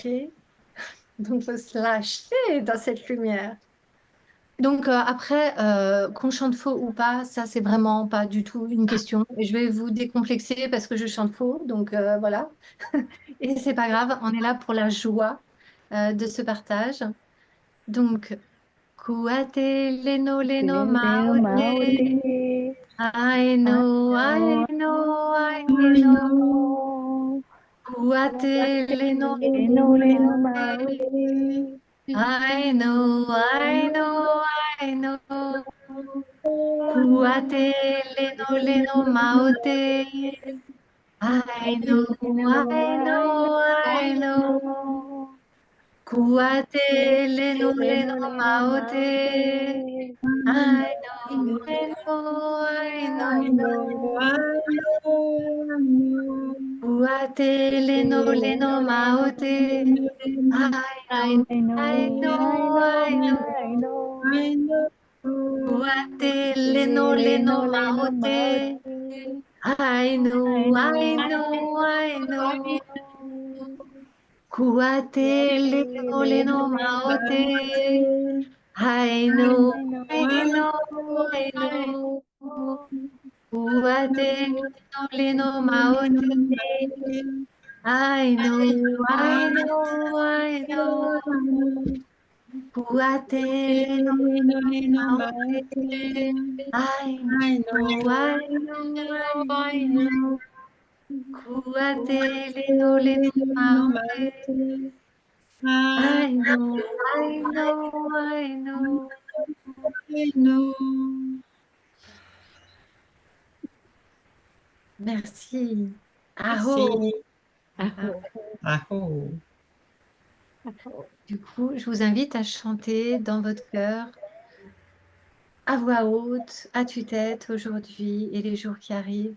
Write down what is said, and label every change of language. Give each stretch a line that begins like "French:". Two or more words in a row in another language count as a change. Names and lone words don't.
French: Donc, il faut se lâcher dans cette lumière. Donc, après, qu'on chante faux ou pas, ça, c'est vraiment pas du tout une question. Et je vais vous décomplexer parce que je chante faux. Donc, voilà. Et c'est pas grave, on est là pour la joie de ce partage. Donc, kuate leno leno Leno maote, maote, aino, aino, aino. Kuate leno leno leno maote, maote, aino, aino, aino. Kuate leno leno maote, aino, aino, aino. Kuate leno leno maote.
English: I know, I know, I know. Kuate leno leno maote. I know, I know, I know. Kuate leno leno maote. I know, I know, I know. Kuate leno leno maote. I know, I know, I know. Kuate leno leno maote. I know, I know, I know. Kuate leno leno maote. I know, I know, I know. Kuate leno leno maote. I know, I know, I know.
French: Merci. Aho. Merci. Aho. Du coup, je vous invite à chanter dans votre cœur, à voix haute, à tue-tête aujourd'hui et les jours qui arrivent.